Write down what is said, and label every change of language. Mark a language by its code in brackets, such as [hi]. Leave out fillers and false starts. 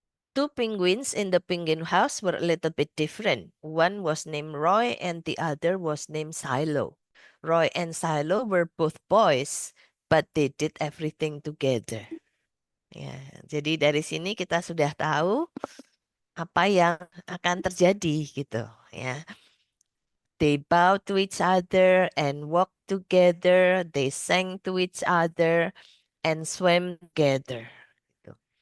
[en] Two penguins in the penguin house were a little bit different. One was named Roy and the other was named Silo. Roy and Silo were both boys, but they did everything together. [id] Ya, jadi dari sini kita sudah tahu apa yang akan terjadi gitu ya. [en] They bowed to each other and walked together, they sang to each other and swam together. Gitu.